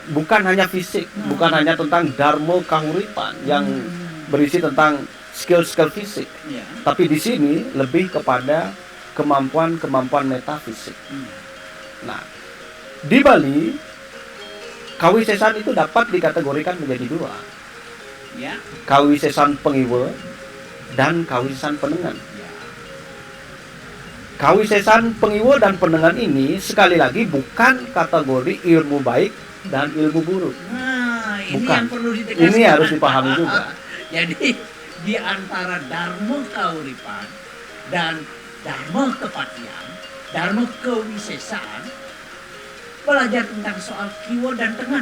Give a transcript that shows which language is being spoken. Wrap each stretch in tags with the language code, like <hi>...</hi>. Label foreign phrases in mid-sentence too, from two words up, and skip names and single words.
<id>Bukan hanya fisik, bukan hanya tentang dharma kahuripan yang berisi tentang skill-skill fisik, Ya. tapi di sini lebih kepada kemampuan-kemampuan metafisik. Hmm. Nah, di Bali kawisesan itu dapat dikategorikan menjadi dua. Ya. Kawisesan pengiwa dan kawisesan penengan. Ya. Kawisesan pengiwa dan penengan ini sekali lagi bukan kategori ilmu baik dan ilmu buruk. Nah, ini Bukan. yang perlu ditegaskan. Ini harus dipahami juga. Jadi di antara dharma kauripan dan dharma kepatihan, dharma kewisesaan, belajar tentang soal kiwa dan tengan.</id>